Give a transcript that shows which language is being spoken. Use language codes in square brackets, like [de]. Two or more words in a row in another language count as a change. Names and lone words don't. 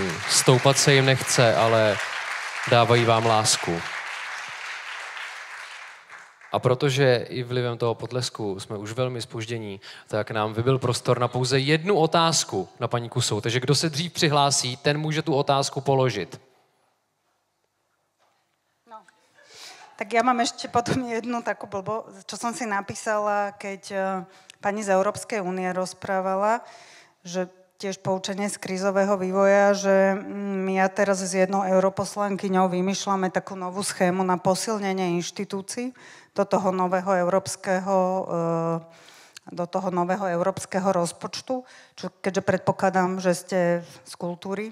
[cs] Stoupat se jim nechce, ale dávají vám lásku. A protože i vlivem toho potlesku jsme už velmi zpoždění, tak nám vybyl prostor na pouze jednu otázku na paní Kusou. Takže kdo se dřív přihlásí, ten může tu otázku položit. No. [sk] Tak ja mám ešte potom jednu takú čo som si napísala, keď pani z Európskej únie rozprávala, že tiež poučenie z krízového vývoja, že ja teraz s jednou europoslankyňou vymýšľame takú novú schému na posilnenie inštitúcií do toho nového európskeho rozpočtu, keďže predpokladám, že ste z kultúry.